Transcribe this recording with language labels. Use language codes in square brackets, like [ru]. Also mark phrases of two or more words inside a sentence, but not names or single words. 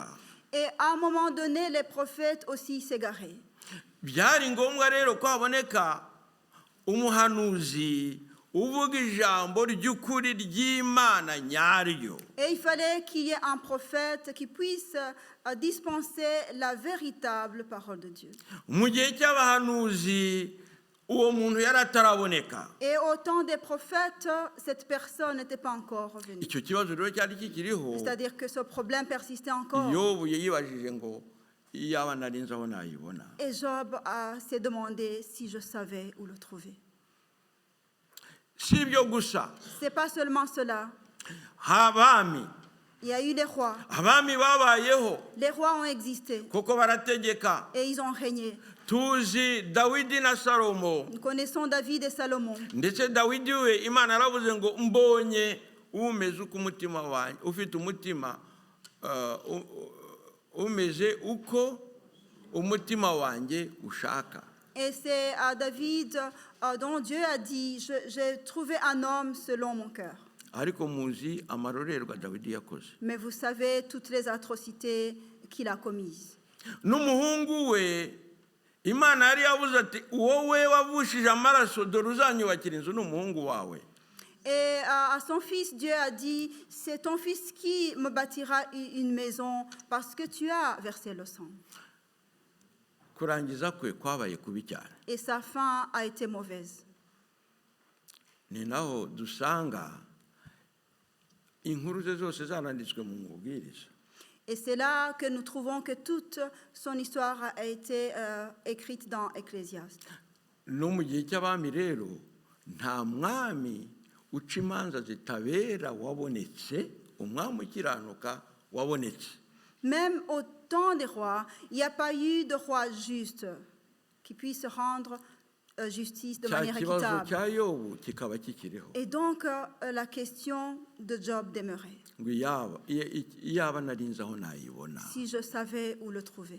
[fr] Et à un moment donné, les prophètes aussi s'égaraient. [rw] Byari ngombwa rero ko haboneka umuhanuzi uvuga ijambo ry'ukuri ry'Imana nyaryo. [fr] Et il fallait qu'il y ait un prophète qui puisse dispenser la véritable parole de Dieu. [rw] Mu gihe cy'abahanuzi uwo muntu yarataraboneka. [fr] Et au temps des prophètes, cette personne n'était pas encore revenue. [rw] Icyo kibazo rero cyari kikiriho. [fr] C'est-à-dire que ce problème persistait encore. [rw] Yobu yibajije ngo iyaba nari nzi aho nayibona. [fr] Et Job s'est demandé si je savais où le trouver. [rw] Si ibyo gusa. [fr] C'est pas seulement cela. [rw] Abami. [fr] Il y a eu les rois. [rw] Abami babayeho. [fr] Les rois ont existé. [rw] Kuko barategeka. [fr] Et ils ont régné. [rw] Tuzi Dawidi na Salomo. [fr] Nous connaissons David et Salomon. [rw] Ndetse Dawidi we Imana yaravuze ngo mbonye umeze uko umutima wanjye ufite umutima umeze uko umutima wanjye ushaka. [fr] Et c'est à David dont Dieu a dit, j'ai trouvé un homme selon mon cœur. [rw] Ariko muzi amarorerwa Dawidi yakoze. [fr] Mais vous savez toutes les atrocités qu'il a commises. [rw] N'umuhungu we Imana yari yavuze ati wowe wavushije amaraso dore uzanyubakira inzu n'umuhungu wawe. [fr] Et à son fils, Dieu a dit, c'est ton fils qui me bâtira une maison parce que tu as versé le sang. [rw] Kurangiza kwe kwabaye kubi cyane. [fr] Et sa fin a été mauvaise. [rw] Ni naho dusanga inkuru ze zose zaranditswe mu mubwiriza. [fr] Et c'est là que nous trouvons que toute son histoire a été écrite dans Ecclésiaste. [rw] No mu gihe cy'abami rero nta mwami uca imanza zitabera wabonetse, umwami ukiranuka wabonetse. [fr] Même au temps des rois, il n'y a pas eu de roi juste qui puisse rendre justice de manière équitable. Et donc, la question de Job demeurait. Si je savais où le trouver.